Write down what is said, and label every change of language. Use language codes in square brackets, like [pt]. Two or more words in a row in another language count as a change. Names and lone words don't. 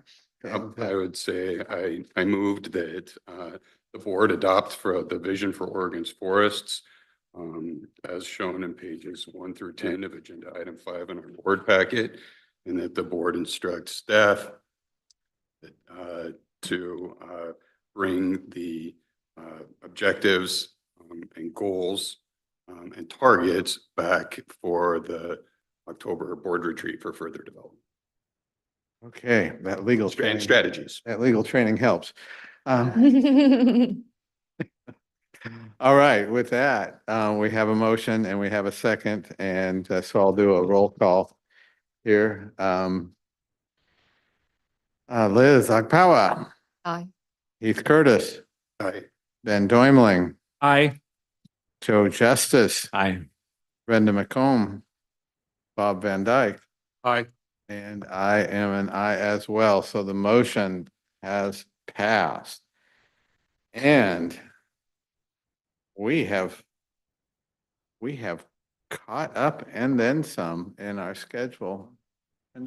[en] I would say I moved that the board adopt for the vision for Oregon's forests as shown in pages 1 through 10 of agenda item 5 in our board packet, and that the board instructs staff to bring the objectives and goals and targets back for the October board retreat for further development. Okay, that legal And training, strategies. that legal training helps. All right, with that, we have a motion and we have a second, and so I'll do a roll call here. Liz Agpawa, Aye. Heath Curtis, Aye. Ben Doimling, Aye. Joe Justice, Aye. Brenda McComb, Bob VanDyk, Aye. and I am an aye as well. So the motion has passed. And we have caught up and then some in our schedule. Brenda?